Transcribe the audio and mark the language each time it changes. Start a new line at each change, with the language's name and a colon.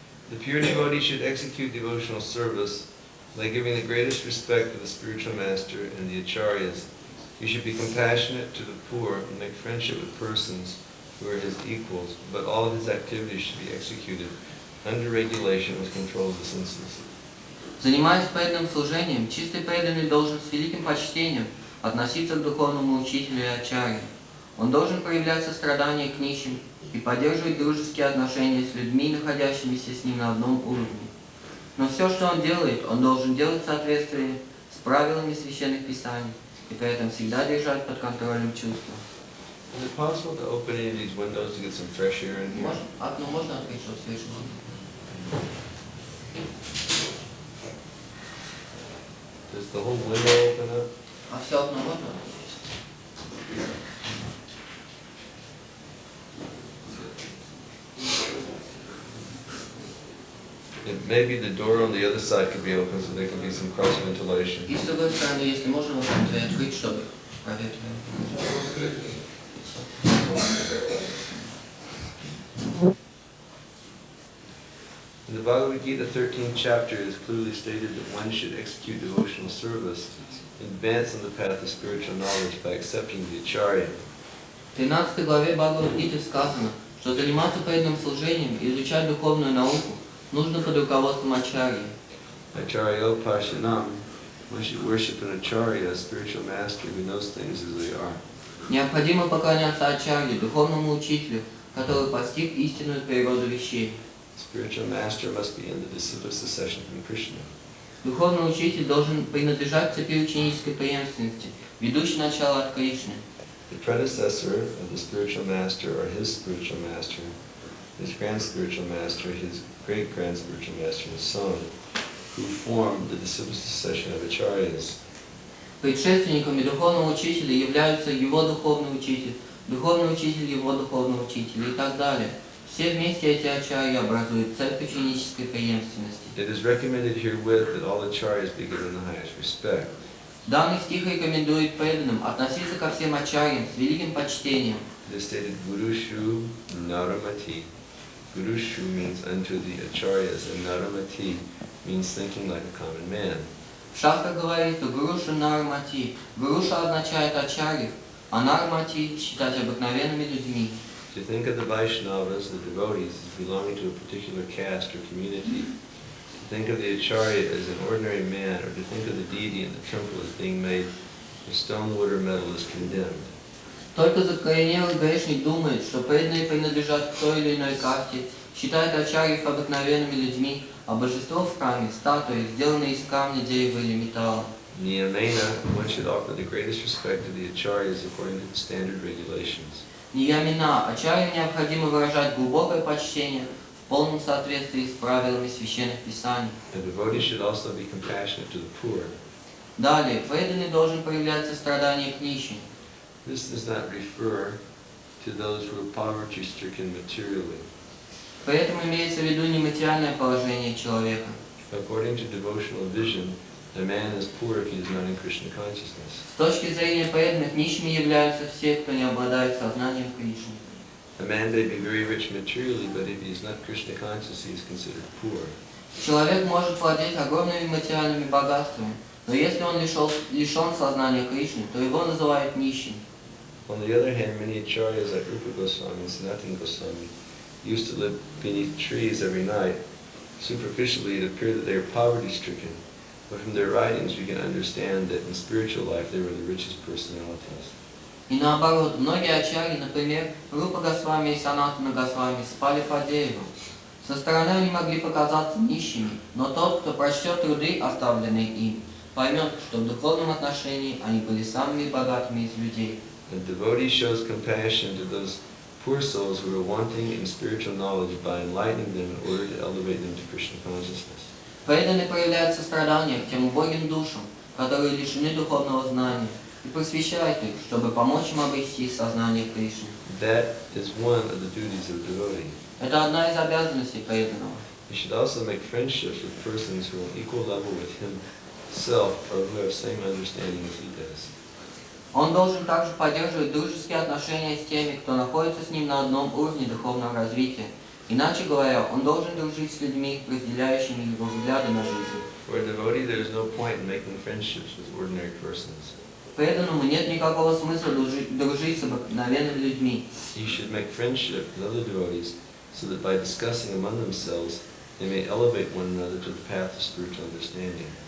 English: The pure devotee should execute devotional service by giving the greatest respect to the spiritual master and the acharyas. He should be compassionate to the poor and make friendship with persons who are his equals, but all of his activities should be executed under regulation with control of the senses.
Russian: занимаясь преданным служением, чистый преданный должен с великим почтением относиться к духовному учителю и ачарье. Он должен проявлять сострадание к нищим и поддерживать дружеские отношения с людьми, находящимися с ним на одном уровне. Но все, что он должен делать в соответствии с правилами священных писаний и при этом всегда держать под контролем чувства.
English: Is it possible to open any of these windows to get some fresh air in here?
Russian: Окно можно открыть, чтобы свежий воздух?
English: Does the whole window open up?
Russian: А все окно можно?
English: Maybe the door on the other side could be open so there can be some cross ventilation.
Russian: И с другой стороны, если можно, вот там дверь открыть, чтобы проветривать.
English: In the Bhagavad Gita 13th chapter, it is clearly stated that one should execute devotional service and advance on the path of spiritual knowledge by accepting the acharya.
Russian: В 13 главе Бхагавад-гиты сказано, что заниматься преданным служением и изучать духовную науку нужно под руководством ачарьи.
Sanskrit: Acharya Pashanam,
English: one should worship an acharya, a spiritual master who knows things as they are.
Russian: Необходимо поклоняться ачарье, духовному учителю, который постиг истинную природу вещей.
English: Spiritual master must be in the disciplic succession from Krishna.
Russian: Dуховный учитель должен принадлежать цепи ученической преемственности, ведущей начало от Кришны.
English: The predecessor of the spiritual master or his spiritual master, his grand spiritual master, his great grand spiritual master, and so on, who formed the disciplic succession of acharyas.
Russian: Предшественниками духовного учителя являются его духовный учитель его духовного учителя и так далее. Все вместе эти ачарьи образуют цепь ученической преемственности.
English: It is recommended herewith that all acharyas be given the highest respect.
Russian: Данный стих рекомендует преданным относиться ко всем ачарьям с великим почтением.
English: It is stated
Sanskrit: Gurushu Naramati.
English: Gurushu means unto the acharyas, and Naramati means thinking like a common man.
Russian: В шастрах говорится
Sanskrit: Гуруша Нармати.
Russian: Гуруша означает ачарьев, а Нармати считать обыкновенными людьми.
English: To think of the Vaishnavas, the devotees, as belonging to a particular caste or community, to think of the acharya as an ordinary man, or to think of the deity in the temple as being made of stone, wood, or metal is condemned.
Russian: Только закоренелый грешник думает, что преданные принадлежат к той или иной касте, считает ачарьев обыкновенными людьми, а божество в храме – статуи, сделанные из камня, дерева или металла.
English: Niyamena, one should offer the greatest respect to the acharyas according to the standard regulations.
Russian: Ниямина, ачарьям необходимо выражать глубокое почтение в полном соответствии с правилами священных писаний.
English: A devotee should also be compassionate to the poor.
Russian: Далее, преданный должен проявлять сострадание к нищим.
English: This does not refer to those who are poverty-stricken materially.
Russian: При этом имеется в виду не материальное положение человека.
English: According to devotional vision, a man is poor if he is not in Krishna consciousness.
Russian: С точки зрения преданных, нищими являются все, кто не обладает сознанием Кришны.
English: A man may be very rich materially, but if he is not Krishna conscious, he is considered poor.
Russian: Человек может владеть огромными материальными богатствами, но если он лишен сознания Кришны, то его называют нищим.
English: On the other hand, many acharyas like Rupa Goswami and Sanatana Goswami used to live beneath trees every night. Superficially, it appeared that they were poverty-stricken, but from their writings we can understand that in spiritual life they were the richest personalities.
Russian: И наоборот, многие ачарьи, например, Рупа Госвами и Санатана Госвами, спали под деревом. Со стороны они могли показаться нищими, но тот, кто прочтет труды, оставленные им, поймет, что в духовном отношении они были самыми богатыми из людей.
English: A devotee shows compassion to those poor souls who are wanting in spiritual knowledge by enlightening them in order to elevate them to Krishna consciousness.
Russian: Преданный проявляет сострадание к тем убогим душам, которые лишены духовного знания, и просвещает их, чтобы помочь им обрести сознание Кришны.
English: That is one of the duties of a devotee.
Russian: Это одна из обязанностей преданного.
English: He should also make friendships with persons who are on equal level with himself or who have same understanding as he does.
Russian: Он должен также поддерживать дружеские отношения с теми, кто находится с ним на одном уровне духовного развития. Иначе говоря, он должен дружить с людьми, разделяющими его взгляды на жизнь.
English: For a devotee, there is no point in making friendships with ordinary persons.
Russian: Преданному нет никакого смысла дружить с обыкновенными людьми.
English: He should make friendship with other devotees so that by discussing among themselves, they may elevate one another to the path of spiritual understanding.